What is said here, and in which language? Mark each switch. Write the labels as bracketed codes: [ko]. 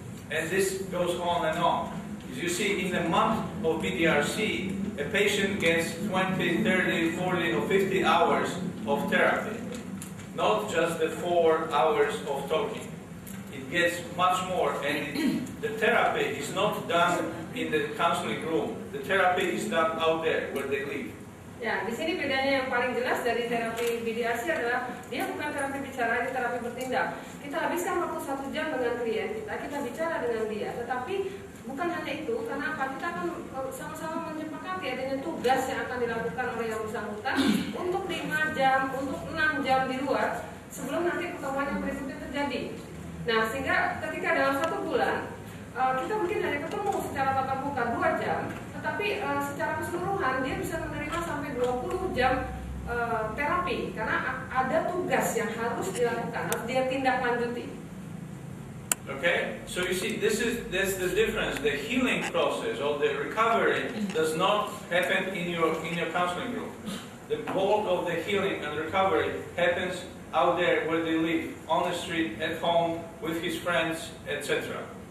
[en] And this goes on and on. As you see, in a month of PDRC, a patient gets 20, 30, 40, or 50 hours of therapy. Not just the 4 hours of talking. It gets much more, and the therapy is not done in the counseling room. The therapy is done out there where they live. [id] Ya, di sini bedanya yang paling jelas dari terapi PDRC adalah dia bukan terapi bicara, dia terapi bertindak. Kita habiskan waktu 1 jam dengan klien kita bicara dengan dia. Tetapi bukan hanya itu, karena apa? Kita akan sama-sama menyepakati adanya tugas yang akan dilakukan oleh yang bersangkutan untuk 5 jam, untuk 6 jam di luar sebelum nanti pertemuan yang berikutnya terjadi. Nah, sehingga ketika dalam 1 bulan kita mungkin hanya ketemu secara tatap muka 2 jam, tetapi secara keseluruhan dia bisa menerima sampai 20 jam terapi karena ada tugas yang harus dilakukan, harus dia tindak lanjuti. [en] Okay, so you see, that's the difference. The healing process or the recovery does not happen in your counseling group. The bulk of the healing and recovery happens out there where they live, on the street, at home, with his friends, etc.